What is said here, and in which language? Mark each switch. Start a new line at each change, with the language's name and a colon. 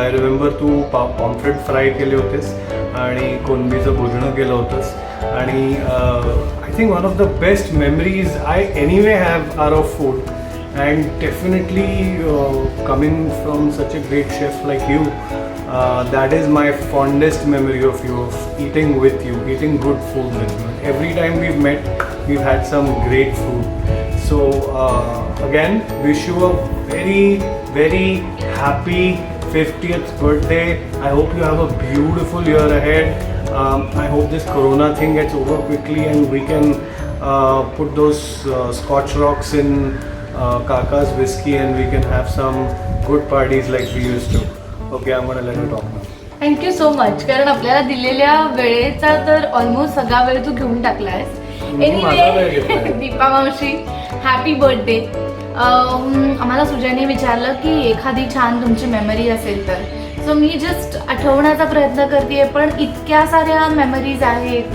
English: I remember
Marathi: Tu pomfret fry केले होतेस आणि कोलंबीचं भुजणं केलं होतंस आणि
English: I think one of the best memories I anyway have are of food. And definitely coming from such a great chef like you, that is my fondest memory of you, of eating with you, eating good food with you. Every time we've met, we've had some great food. So again, wish you a very, very happy 50th birthday. I hope you have a beautiful year ahead. I hope this corona thing gets over quickly and we can put those Scotch rocks in Kaka's whiskey and we can have some good parties like we used to. Okay, I'm gonna let you talk now. Thank you so much.
Marathi: कारण आपल्याला दिलेल्या वेळेचा तर almost सगळा वेळ तू घेऊन टाकलायस.
English: Anyway Deepa मावशी, happy birthday.
Marathi: आम्हाला सुजयने विचारलं की एखादी छान तुमची मेमरी असेल तर. सो मी जस्ट आठवण्याचा प्रयत्न करते, पण इतक्या साऱ्या मेमरीज आहेत.